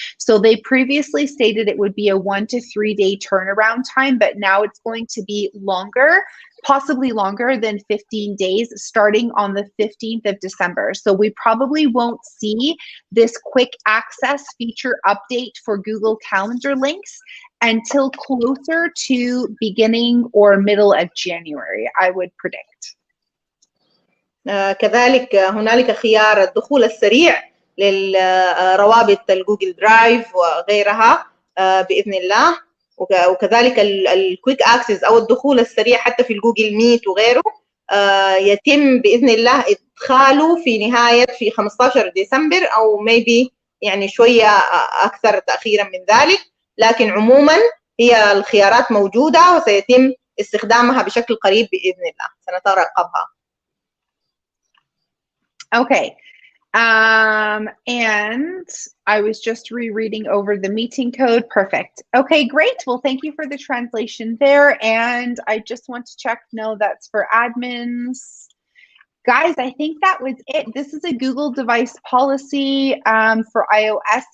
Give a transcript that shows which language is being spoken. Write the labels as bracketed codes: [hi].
[en] So they previously stated it would be a 1 to 3 day turnaround time, but now it's going to be longer, possibly longer than 15 days, starting on the 15th of December. So we probably won't see this quick access feature update for Google Calendar links until closer to beginning or middle of January, I would predict. [ar] كذلك هنالك خيار الدخول السريع للروابط الجوجل درايف وغيرها بإذن الله، وكذلك الكويك اكسس او الدخول السريع حتى في الجوجل ميت وغيره يتم باذن الله ادخاله في 15 ديسمبر او [en] maybe [ar] يعني شويه اكثر تاخيرا من ذلك، لكن عموما هي الخيارات موجوده وسيتم استخدامها بشكل قريب باذن الله، سنترقبها. [en] Okay. And I was just rereading over the meeting code. Perfect. Okay, great. Well, thank you for the translation there. And I just want to check, no, that's for admins. Guys, I think that was it. This is a Google device policy for iOS.